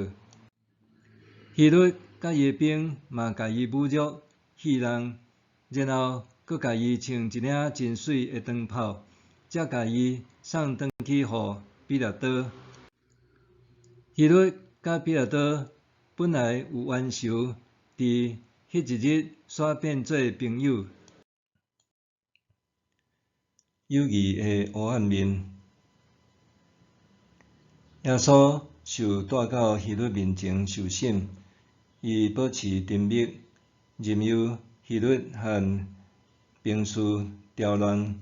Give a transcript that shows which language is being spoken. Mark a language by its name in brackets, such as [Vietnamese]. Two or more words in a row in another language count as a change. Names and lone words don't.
[Min Nan Chinese] 希律甲伊的兵嘛甲伊侮辱、戏人，然后佮甲伊穿一领真水的长袍，才甲伊送转去予彼拉多。希律甲彼拉多本来有冤仇，伫迄一日煞变做朋友。友谊的黑暗面。耶稣受带到希律面前受审，伊保持沉默，任由希律和兵士调乱。